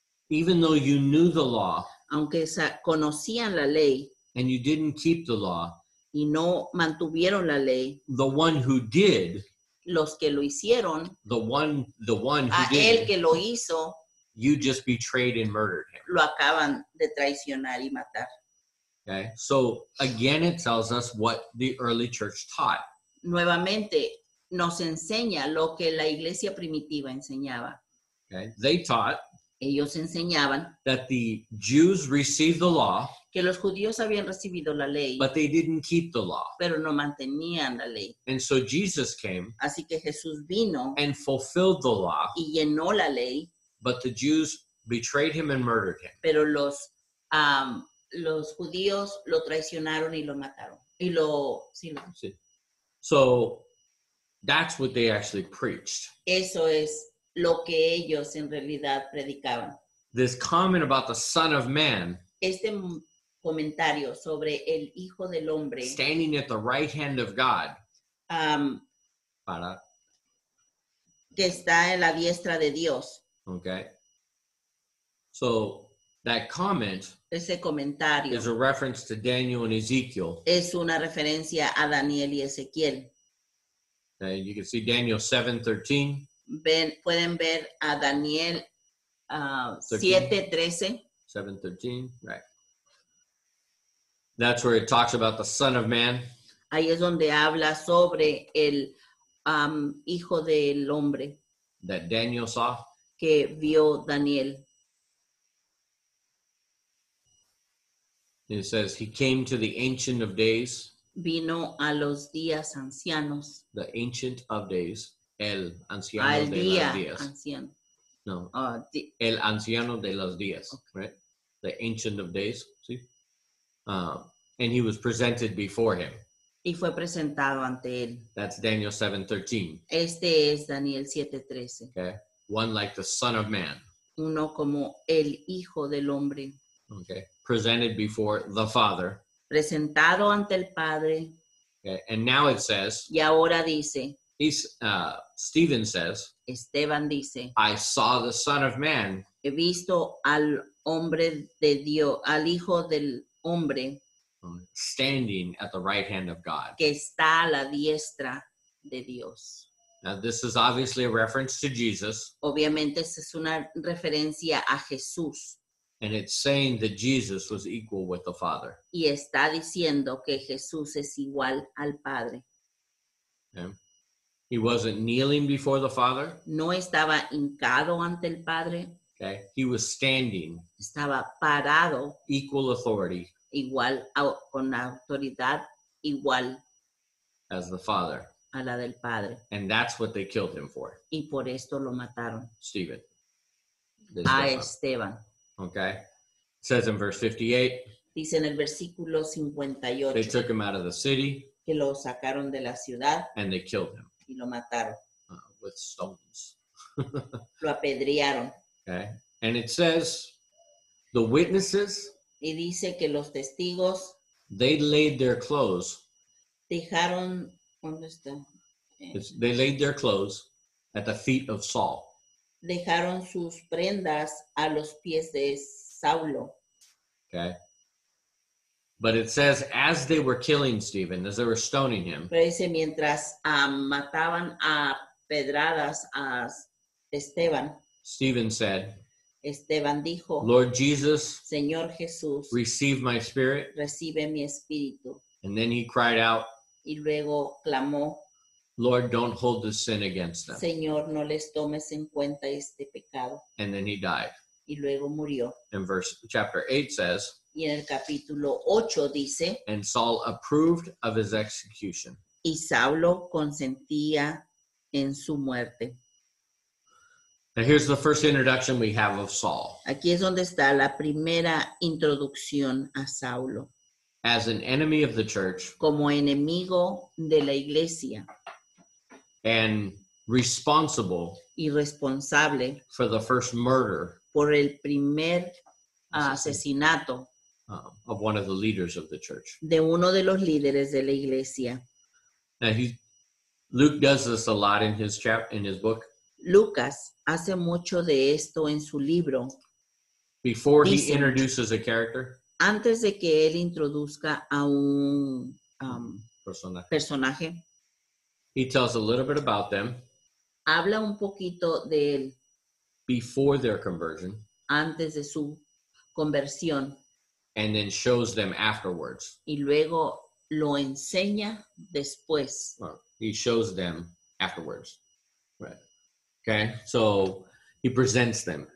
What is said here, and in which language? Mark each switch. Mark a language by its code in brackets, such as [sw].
[en] Even though you knew the law [es] Aunque conocían la ley [en] and you didn't keep the law, [es] y no mantuvieron la ley, [en] the one who did, [es] los que lo hicieron, [en] the one who a did [es] él [en] it, [es] que lo hizo, [en] you just betrayed and murdered him. [es] lo acaban de traicionar y matar. [en] Okay. So again, it tells us what the early church taught. [es] Nuevamente nos enseña lo que la iglesia primitiva enseñaba. [en] Okay. They taught [es] Ellos enseñaban [en] that the Jews received the law, [es] que los judíos habían recibido la ley, [en] but they didn't keep the law. [es] pero no mantenían la ley. [en] And so Jesus came [es] Así que Jesús vino [en] and fulfilled the law, [es] y llenó la ley, [en] but the Jews betrayed him and murdered him. [es] pero los judíos lo traicionaron y lo mataron. [en] So that's what they actually preached. [es] Eso es lo que ellos en realidad predicaban. [en] This comment about the Son of Man [es] Este comentario sobre el Hijo del Hombre [en] standing at the right hand of God, am, [es] para, que está en la diestra de Dios. [en] okay? So that comment [es] Ese comentario [en] is a reference to Daniel and Ezekiel. [es] es una referencia a Daniel y Ezequiel. [en] You can see Daniel 7:13, [es] Pueden ver a Daniel 13. 7:13. [en] 7:13, right? That's where it talks about the Son of Man. [es] Ahí es donde habla sobre el Hijo del Hombre [en] That Daniel saw. [es] que vio Daniel. [en] It says, he came to the Ancient of Days, [es] Vino a los días ancianos, [en] the Ancient of Days, [es] el anciano al de día los días. anciano. No, Di- el anciano de los días, [en] right? The Ancient of Days, see? And he was presented before him. [es] y fue presentado ante él. [en] That's Daniel 7:13, [es] Este es Daniel 7:13. [en] okay? One like the Son of Man, [es] Uno como el Hijo del Hombre, [en] okay? Presented before the Father, [es] presentado ante el Padre. [en] okay? And now it says, [es] Y ahora dice, [en] Stephen says, [es] Esteban dice, [en] I saw the Son of Man [es] he visto al hombre de Dios, al Hijo del Hombre [en] standing at the right hand of God. [es] que está a la diestra de Dios. [en] Now, this is obviously a reference to Jesus, [es] Obviamente, esa es una referencia a Jesús [en] and it's saying that Jesus was equal with the Father. [es] y está diciendo que Jesús es igual al Padre. [en] Okay? He wasn't kneeling before the Father. [es] No estaba hincado ante el Padre, [en] Okay? He was standing, [es] estaba parado [en] equal authority [es] igual, con autoridad igual [en] as the Father. [es] a la del Padre. [en] And that's what they killed him for, [es] Y por esto lo mataron [en] Stephen. This a [es] Esteban. [en] Okay? It says in verse 58, [es] Dice en el versículo [en] they 58 took him out of the city [es] que lo sacaron de la ciudad [en] and they killed him [es] y lo mataron. [en] with stones. [es] Lo apedrearon. [en] Okay? And it says, the witnesses, [es] Y dice que los testigos [en] they laid their clothes. [es] dejaron, ¿dónde está? [en] They laid their clothes at the feet of Saul. [es] Dejaron sus prendas a los pies de Saulo. [en] Okay? But it says, as they were killing Stephen, as they were stoning him, [es] Pero dice, mientras mataban a pedradas a Esteban, [en] Stephen said, [es] Esteban dijo, [en] Lord Jesus, [es] Señor Jesús, [en] receive my spirit. [es] recibe mi espíritu. [en] And then he cried out, [es] Y luego clamó, [en] Lord, don't hold this sin against them. [es] Señor, no les tomes en cuenta este pecado. [en] And then he died. [es] Y luego murió. [en] And chapter 8 says, [es] Y en el capítulo 8 dice, [en] and Saul approved of his execution. [es] y Saulo consentía en su muerte. [en] Now here's the first introduction we have of Saul. [es] Aquí es donde está la primera introducción a Saulo, [en] As an enemy of the church [es] como enemigo de la iglesia [en] and responsible [es] y responsable [en] for the first murder [es] por el primer asesinato [en] of one of the leaders of the church. [es] de uno de los líderes de la iglesia. [en] Now Luke does this a lot in his book. [es] Lucas hace mucho de esto en su libro. [en] Before he [es] Dice [en] introduces a character, [es] Antes de que él introduzca a un personaje, [en] he tells a little bit about them [es] habla un poquito de él [en] before their conversion [es] antes de su conversión [en] and then shows them afterwards. [es] y luego lo enseña después. [en] Well, he shows them afterwards. Right. Okay, so he presents them